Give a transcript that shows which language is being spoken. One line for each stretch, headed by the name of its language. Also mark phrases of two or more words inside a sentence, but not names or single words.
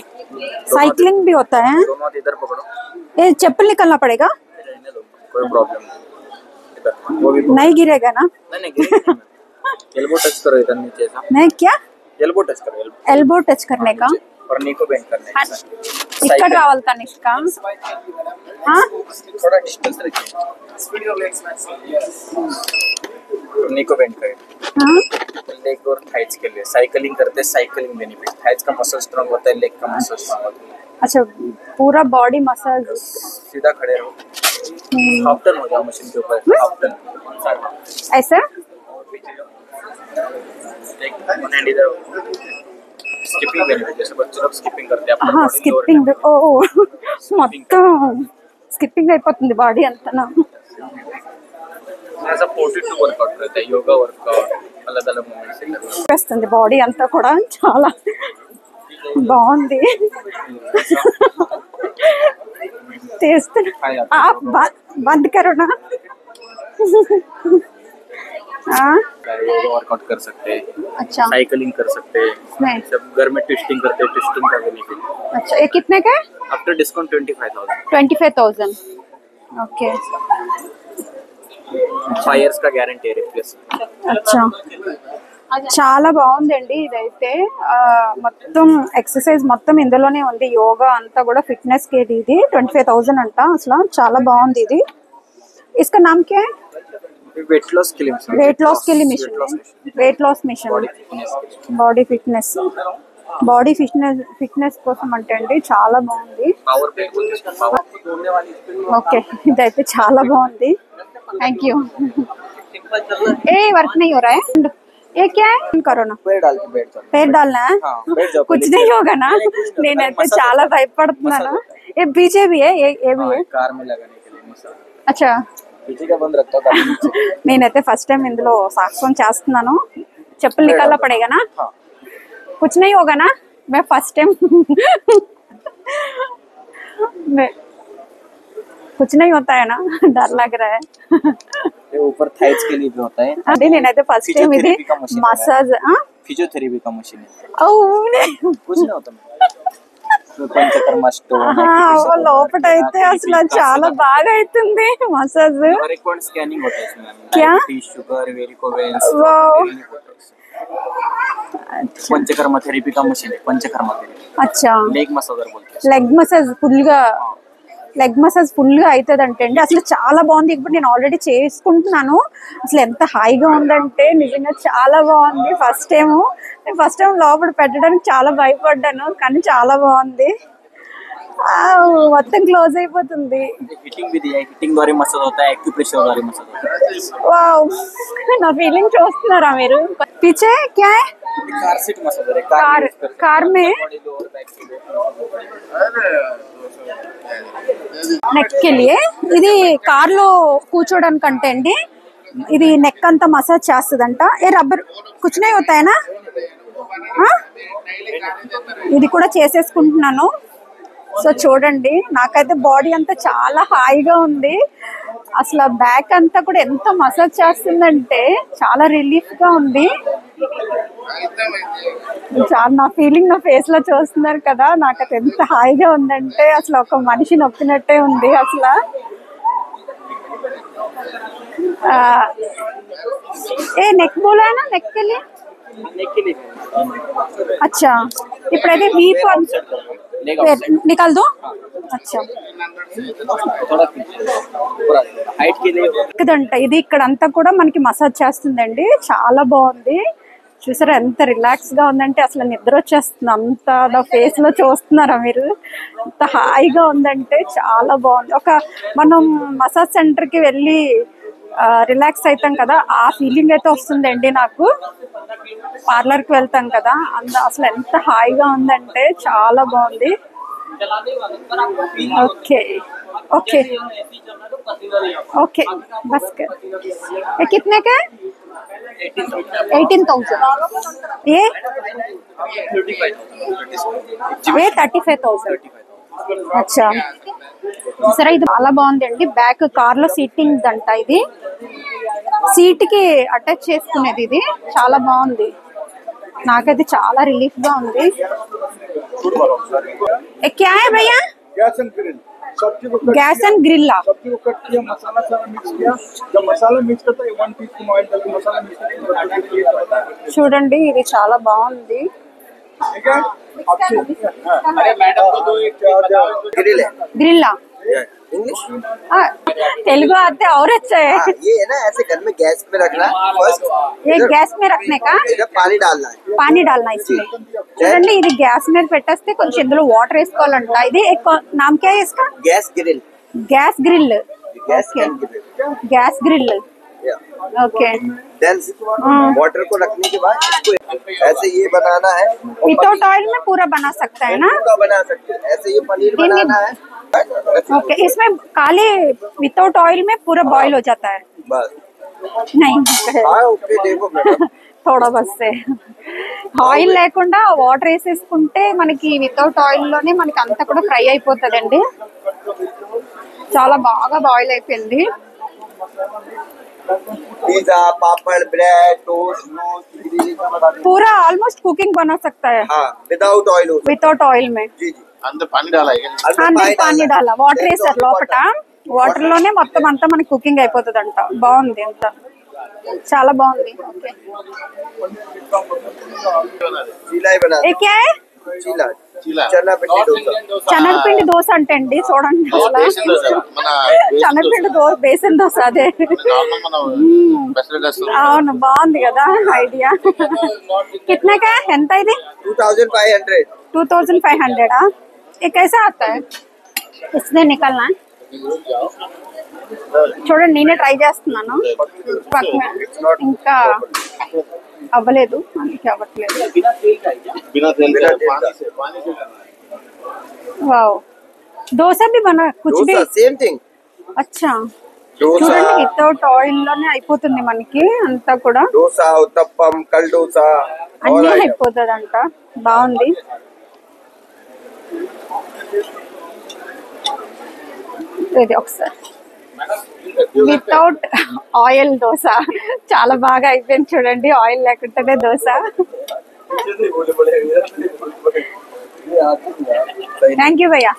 Hindi: साइकिलिंग भी होता है। दोनों हाथ इधर पकड़ो, ये चप्पल निकालना पड़ेगा, रहने दो, कोई प्रॉब्लम नहीं। इधर वो भी नहीं गिरेगा ना। नहीं
English: elbow touch
Hindi: करो इधर नीचे सा, नहीं क्या,
English: elbow touch
Hindi: करो,
English: elbow touch
Hindi: करने का और नी को बेंड करने का।
Telugu: ఇక్కడ రావాలి తనిష్క.
Hindi: थोड़ा डिस्टेंस रखिए, नी को बेंड करें। लेग और थाइज के लिए साइकिलिंग करते हैं,
English: cycling benefit,
Hindi: थाइज का मसल स्ट्रांग होता है, लेग का मसल स्ट्रांग होता है। अच्छा पूरा बॉडी मसाज. सीधा खड़े रहो,
English: half turn
Hindi: हो जाओ मशीन के ऊपर,
English: half turn
Hindi: ऐसे वन हैंड इधर।
English: skipping benefit,
Hindi: जैसे बच्चे लोग स्किपिंग करते हैं,
Telugu: हाँ స్కిప్పింగ్. ఓ మొత్తం స్కిప్పింగ్ అయిపోతుంది బాడీ అంతా.
Hindi: ऐसा 42 वर्कआउट रहता है,
English: yoga workout
Hindi: अलग अलग मूवमेंट से करते
Telugu: వస్తుంది బాడీ అంతా కూడా. చాలా బాగుంది చేస్తున్నా.
Hindi: बंद करो ना.
English: yoga workout
Hindi: कर सकते हैं, अच्छा साइकिलिंग कर सकते हैं, नहीं. सब घर में ट्विस्टिंग करते हैं, ट्विस्टिंग का बेनिफिट। अच्छा ये कितने का है?
English: after discount
Hindi: 25,000, 25,000. ఓకే 5 years का गारंटी है रिप्लेस।
Telugu: అచ్చా చాలా బాగుందండి ఇదైతే. మొత్తం ఎక్సర్సైజ్ మొత్తం ఇందులోనే ఉంది, యోగా అంతా కూడా ఫిట్నెస్ కి. ఇది 25,000 అంట. అసలు చాలా బాగుంది ఇది.
Hindi: इसका नाम क्या है?
English: weight loss
Hindi: के लिए मशीन,
English: weight loss
Hindi: के लिए मशीन है.
English: weight loss mission, body fitness, body fitness
Telugu: కోసం అంటే అండి చాలా బాగుంది.
Hindi: पावर पे पावर दौड़ने वाली
Telugu: ఓకే ఇదైతే చాలా బాగుంది.
English: thank you.
Hindi: ये वर्क नहीं हो रहा है, ये क्या है? करो ना, पैर डाल के बैठ जाओ, पैर डालना है. हाँ बैठ जाओ, कुछ नहीं होगा ना.
Telugu: నేనైతే చాలా భయపడుతున్నాను.
Hindi: ये पीछे भी है, ये भी है. कार में लगाने के लिए मसाज। अच्छा पीछे का बंद रखता हूँ,
Telugu: నేనైతే
English: first time
Telugu: ఇందులో సాక్ష్యం చేస్తున్నాను.
Hindi: చెప్పులు निकालना पड़ेगा ना. हाँ कुछ नहीं होगा ना, मैं
English: first time
Hindi: कुछ नहीं होता है ना, डर लग रहा है. ये ऊपर थाइज के लिए भी होता है।
Telugu: అదే నేనైతే
English: first time
Telugu: ఇది మసాజ్.
Hindi: फिजियोथेरेपी का मशीन है,
Telugu: అవునే
Hindi: कुछ नहीं होता। पंचकर्म स्टोन
Telugu: లోపట అయితే అసలు చాలా బాగా అవుతుంది మసాజ్.
Hindi: हर एक
English: point scanning
Hindi: होता है इसमें, क्या? डायबिटीज, शुगर, वेरिकोवेन्स। वाओ. पंचकर्म थेरेपी का मशीन है, पंचकर्म थेरेपी, అచ్చా
English: leg massager
Hindi: बोलते हैं।
English: leg massage full
Telugu: గా అవుతుంది అంటే అండి. అసలు చాలా బాగుంది. ఇప్పుడు నేను ఆల్రెడీ చేసుకుంటున్నాను. అసలు ఎంత హాయిగా ఉందంటే నిజంగా చాలా బాగుంది.
English: first time
Telugu: లోపల పెట్టడానికి చాలా భయపడ్డాను, కానీ చాలా బాగుంది. మొత్తం క్లోజ్ అయిపోతుంది.
Hindi: हिटिंग भी दिया है, हिटिंग द्वारा मसाज होता है, एक्यूप्रेशर द्वारा मसाज होता है।
Telugu: వావ్ నా ఫీలింగ్ చూస్తున్నారా మీరు?
Hindi: पीछे क्या है?
English: car seat massager
Hindi: है, कार में
English: body lower back
Hindi: के लिए। नेक के लिए.
Telugu: ఇది కార్ లో కూర్చోడానికంటే అండి. ఇది నెక్ అంతా మసాజ్ చేస్తుందంట.
Hindi: ये रबर कुछ नहीं होता है ना.
Telugu: ఇది కూడా చేసేసుకుంటున్నాను. సో చూడండి, నాకైతే బాడీ అంతా చాలా హాయిగా ఉంది. అసలు బ్యాక్ అంతా కూడా ఎంత మసాజ్ చేస్తుందంటే చాలా రిలీఫ్ గా ఉంది. చాలా నా ఫీలింగ్ నా ఫేస్ లో చూస్తున్నారు కదా. నాకైతే ఎంత హాయిగా ఉందంటే అసలు ఒక మనిషి నొప్పినట్టే ఉంది అసలు.
Hindi: ये नेक बोला है ना, నెక్ के लिए. अच्छा
Telugu: ఇప్పుడైతే వీప్
Hindi: निकाल दो. अच्छा हाइट के लिए
Telugu: ఇదంట. ఇది ఇక్కడంతా కూడా మనకి మసాజ్ చేస్తుందండి. చాలా బాగుంది. చూసారా ఎంత రిలాక్స్ గా ఉందంటే అసలు నిద్ర వచ్చేస్తుంది. అంత నా ఫేస్ లో చూస్తున్నారా మీరు? ఎంత హాయిగా ఉందంటే చాలా బాగుంది. ఒక మనం
English: massage center
Telugu: కి వెళ్ళి రిలాక్స్ అవుతాం కదా, ఆ ఫీలింగ్ అయితే వస్తుందండి నాకు. పార్లర్కి వెళ్తాం కదా, అసలు ఎంత హాయిగా ఉందంటే చాలా బాగుంది.
English: okay okay okay
Hindi: బస్ कितने का 18,000 ये 35,000.
Telugu: అచ్చా సరే, ఇది చాలా బాగుందండి. బ్యాక్ కార్ లో సీటింగ్ అంట, ఇది సీట్ కి అటాచ్ చేసుకునేది. ఇది చాలా బాగుంది, నాకైతే చాలా రిలీఫ్ గా ఉంది.
Hindi: क्या है भैया?
English: gas and grill
Hindi: सब्जी को कट किया, मसाला सारा मिक्स किया, जब मसाला मिक्स करता है 1
English: teaspoon oil
Hindi: डाल के मसाला मिक्स करके చూడండి, ఇది చాలా బాగుంది. ठीक है। अरे मैडम को दो एक ग्रिल है, ग्रिल्ला इंग्लिश तेलुगु आते और अच्छा है। ये है ना, ऐसे घर में गैस पे रखना फर्स्ट, ये गैस में रखने का, इधर पानी डालना है, पानी डालना इसमें।
Telugu: చూడండి, ఇది గ్యాస్ మీద పెట్టేస్తే కొంచెం ఇందులో వాటర్ వేసుకోవాలంట.
Hindi: ఇది नाम क्या है इसका?
English: gas grill, gas grill.
Hindi: गैस ओके,
English: gas grill.
Hindi: ओके,
English: then water
Hindi: को रखने के बाद इसको ऐसे ये बनाना है,
English: without oil
Hindi: में पूरा बना सकता है ना? पूरा बना सकते हैं। ऐसे ये पनीर बनाना है, ओके, इसमें काले
English: without oil
Hindi: में पूरा बॉईल हो जाता है? बस नहीं, हाँ ओके। देखो मैडम, थोड़ा बस से
Telugu: ఆయిల్ లేకుండా వాటర్ వేసేసుకుంటే మనకి
English: without oil
Telugu: లోనే మనకి అంతా కూడా ఫ్రై అయిపోతుందండి. చాలా బాగా బాయిల్ అయిపోయింది.
Hindi: पिज्जा, पापड़, ब्रेड, टोस्ट, पूरा
English: almost cooking
Hindi: बना सकता है
English: without oil, without oil
Hindi: में। जी जी, अंदर पानी डाला है, अंदर पानी डाला,
Telugu: వాటర్ వేసారు లోపట, వాటర్ లోనే మొత్తం అంతా మనకి కుకింగ్ అయిపోతుంది అంట. బాగుంది, అంత చాలా బాగుంది. ఓకే,
Hindi: चीला ही बना, ये क्या है? चीला चना पिंडी डोसा,
Telugu: శనగపిండి దోశ అంటే అండి, చూడండి అసలు శనగపిండి బేసన్ దోశ. అదే అవును, బాగుంది కదా ఐడియా. కిట్నాకా ఎంత ఇది?
Hindi: 2500। 2500 ये कैसा आता है? इसने निकलना है.
Telugu: చూడండి, నేనే ట్రై చేస్తున్నాను, పక్కన ఇంకా అవ్వలేదు, అందుకే అవ్వట్లేదు.
Hindi: వావ్, దోశ भी बना कुछ भी
English: same thing.
Hindi: अच्छा,
Telugu: చూడండి
English: without oil
Telugu: లోనే అయిపోతుంది మనకి అంతా కూడా.
Hindi: डोसा, उत्तपम, कल डोसा
Telugu: అన్నీ అయిపోతుంది అంట. బాగుంది. ఇది ఒకసారి
English: without oil
Telugu: దోశ చాలా బాగా అయిపోయింది. చూడండి, ఆయిల్ లేకుండానే దోశ.
English: thank you
Telugu: भैया।